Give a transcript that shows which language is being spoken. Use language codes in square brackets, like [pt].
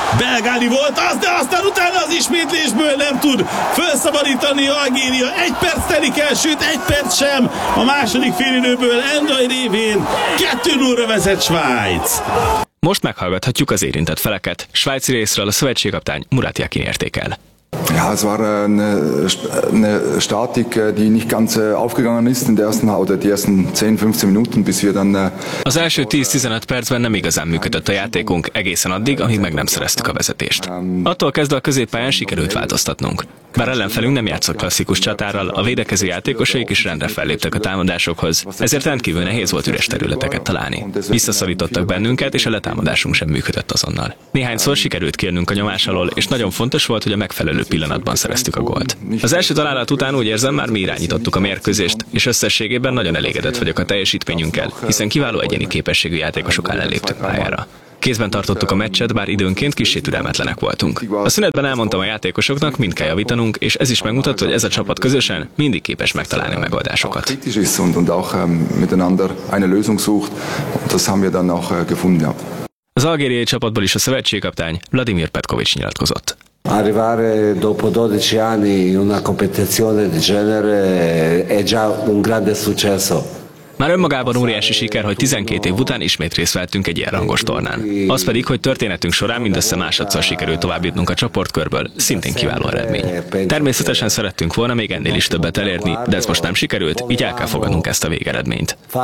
[hu] Belgáli volt az, de aztán utána az ismétlésből nem tud felszabadítani Algéria. 1 perc telik el, sőt 1 perc sem. A második félidőből Endoy révén 2-0-ra vezet Svájc. Most meghallgathatjuk az érintett feleket. Svájci részről a szövetségkapitány Murat Jakin értékel. [de] Ja, es war eine Statik, die nicht ganz aufgegangen ist in der ersten oder die ersten 10-15 Minuten, bis wir dann. [hu] Az első 10-15 percben nem igazán működött a játékunk, egészen addig, amíg meg nem szereztük a vezetést. Attól kezdve a középpályán sikerült változtatnunk. Bár ellenfelünk nem játszott klasszikus csatárral, a védekező játékosaik is rendre felléptek a támadásokhoz, ezért rendkívül nehéz volt üres területeket találni. Visszaszorítottak bennünket, és a letámadásunk sem működött azonnal. Néhányszor sikerült kérnünk a nyomás alól, és nagyon fontos volt, hogy a megfelelő pillanatban szereztük a gólt. Az első találat után úgy érzem, már mi irányítottuk a mérkőzést, és összességében nagyon elégedett vagyok a teljesítményünkkel, hiszen kiváló egyéni képességű játékosok ellen léptük pályára. Kézben tartottuk a meccset, bár időnként kissé türelmetlenek voltunk. A szünetben elmondtam a játékosoknak, mind kell javítanunk, és ez is megmutatta, hogy ez a csapat közösen mindig képes megtalálni a megoldásokat. Az algériai csapatból is a szövetségkaptány Vladimir Petkovics nyilatkozott. [it] Arrivare dopo 12 anni in una competizione di genere è già un grande successo. [hu] Már önmagában óriási siker, hogy 12 év után ismét részt vettünk egy ilyen rangos tornán. Az pedig, hogy történetünk során mindössze másodszor sikerült továbbjutnunk a csoportkörből, szintén kiváló eredmény. Természetesen szerettünk volna még ennél is többet elérni, de ez most nem sikerült, így el kell fogadnunk ezt a végeredményt.